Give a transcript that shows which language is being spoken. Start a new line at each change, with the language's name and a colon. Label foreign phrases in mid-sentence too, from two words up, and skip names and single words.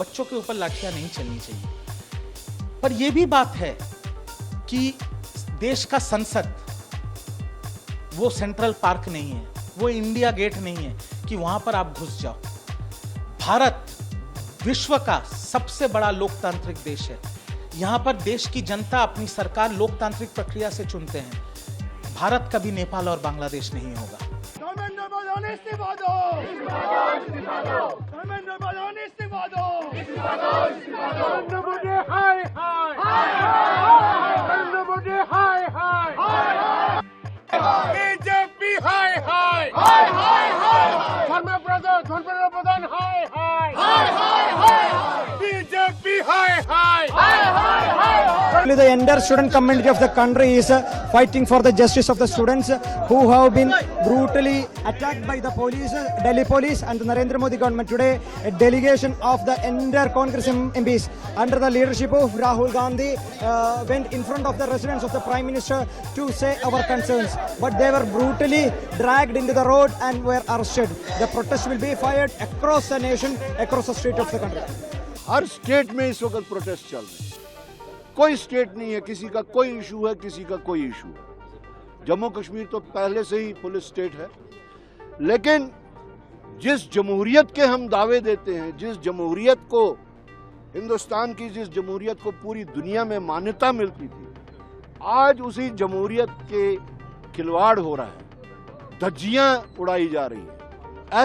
Hindi: बच्चों के ऊपर लाठियां नहीं चलनी चाहिए, पर यह भी बात है कि देश का संसद वो सेंट्रल पार्क नहीं है, वो इंडिया गेट नहीं है कि वहां पर आप घुस जाओ। भारत विश्व का सबसे बड़ा लोकतांत्रिक देश है, यहां पर देश की जनता अपनी सरकार लोकतांत्रिक प्रक्रिया से चुनते हैं। भारत कभी नेपाल और बांग्लादेश नहीं होगा। बीजेपी हाय हाय हाय हाय हाय धर्मेंद्र प्रधान हाय हाय हाय हाय हाय बीजेपी हाय हाय हाय हाय हाय।
English: The entire student community of the country is fighting for the justice of the students who have been brutally attacked by the police, Delhi police and the Narendra Modi government. Today, a delegation of the entire Congress MPs under the leadership of Rahul Gandhi went in front of the residence of the Prime Minister to say our concerns. But they were brutally dragged into the road and were arrested. The protest will be fired across the nation, across the street of the country.
Hindi: हर स्टेट में इस वक्त प्रोटेस्ट चल रहे हैं। कोई स्टेट नहीं है किसी का कोई इशू है, किसी का कोई इशू है। जम्मू कश्मीर तो पहले से ही
English: police state
Hindi: है, लेकिन जिस जमहूरियत के हम दावे देते हैं, जिस जमहूरियत को हिंदुस्तान की जिस जमहूरियत को पूरी दुनिया में मान्यता मिलती थी, आज उसी जमहूरियत के खिलवाड़ हो रहा है, धज्जियां उड़ाई जा रही है।